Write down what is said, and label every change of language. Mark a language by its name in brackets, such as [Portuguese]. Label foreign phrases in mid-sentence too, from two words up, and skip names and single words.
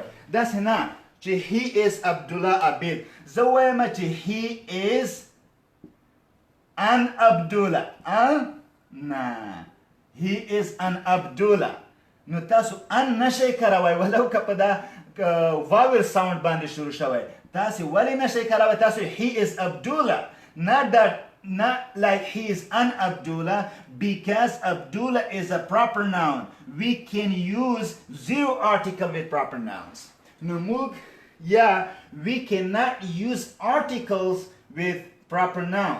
[Pashto] داسې نه چې [English] he is [Pashto] عبدالله عابد، زه وایم چې [English] he is an [Pashto] عبدالله. نه، [English] he is an عبدالله. [Pashto] نو تاسو ان نشئ کاروئ، ولو که په دا [English] vowel sound [Pashto] باندې شروع شوی. تاسو ولې نشئ کاروئ؟ تاسو [English] he is Abdullah. Not like he is an Abdullah, because Abdullah is a proper noun. We can use zero article with proper nouns. No, we cannot use articles with proper noun.